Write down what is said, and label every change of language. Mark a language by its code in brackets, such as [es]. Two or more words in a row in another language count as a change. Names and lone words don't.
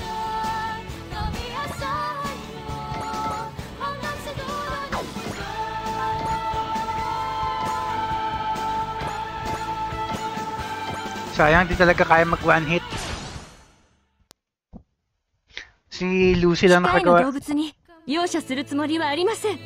[tl] Sayang, di talaga kaya mag [en] one hit. [tl] Si Lucy lang nakagawa. [ja] 動物に容赦するつもりはありません。